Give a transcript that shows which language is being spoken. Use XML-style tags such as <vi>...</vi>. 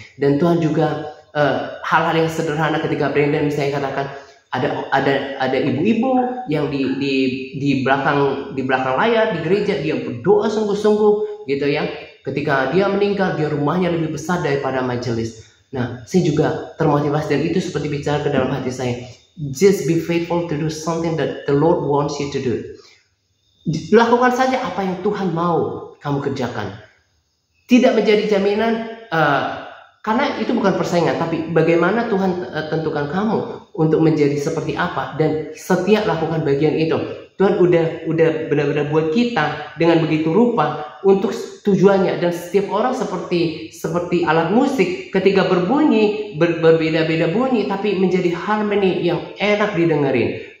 <id>Dan Tuhan juga hal-hal yang sederhana ketika Brandon misalnya katakan ada ibu-ibu yang di belakang layar di gereja, dia berdoa sungguh-sungguh gitu ya. Ketika dia meninggal, dia rumahnya lebih besar daripada majelis. Nah, saya juga termotivasi, dan itu seperti bicara ke dalam hati saya.</id> <en>Just be faithful to do something that the Lord wants you to do.</en> <id>Lakukan saja apa yang Tuhan mau kamu kerjakan. Tidak menjadi jaminan, karena itu bukan persaingan, tapi bagaimana Tuhan tentukan kamu untuk menjadi seperti apa, dan setiap lakukan bagian itu. Tuhan udah benar-benar buat kita dengan begitu rupa untuk tujuannya, dan setiap orang seperti alat musik, ketika berbunyi berbeda-beda bunyi, tapi menjadi harmoni yang enak didengerin.</id>